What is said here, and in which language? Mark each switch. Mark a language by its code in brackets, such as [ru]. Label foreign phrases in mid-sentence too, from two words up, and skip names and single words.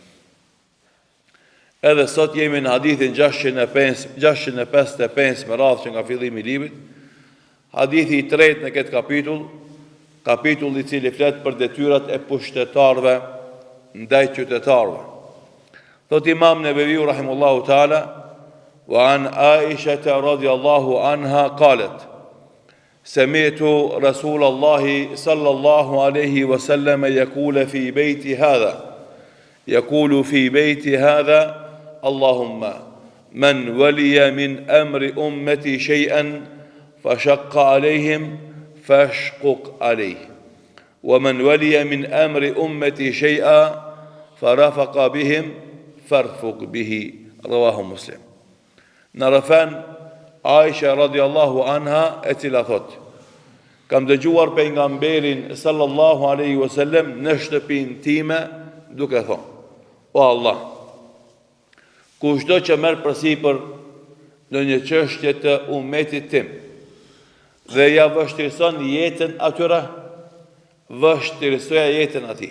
[sq] Edhe sot jemi në hadithin 655 me radhë që nga fillimi i librit, hadithi i tretë në këtë kapitull i cili flet për detyrat e pushtetarëve ndaj qytetarëve. Thot Imam Neveviu [ar] رحمه الله تعالى, وعن عائشة رضي الله عنها قالت سمعت رسول الله صلى الله عليه وسلم يقول في بيتي هذا اللهم من ولي من أمر أمتي شيئا فشق عليهم فاشقق عليه ومن ولي من أمر أمتي شيئا فرفق بهم فارفق به رواه مسلم. [sq] Narafan Aisha [ar] رضي الله عنها [sq] e cila thot, kam dëgjuar pejgamberin [ar] صلى الله عليه وسلم [sq] në shtëpinë time duke thonë, o Allah, kushdo që merr përsipër në një çështje të ummetit tim dhe ja vështirëson jetën atyre, vështirësoja jetën atij.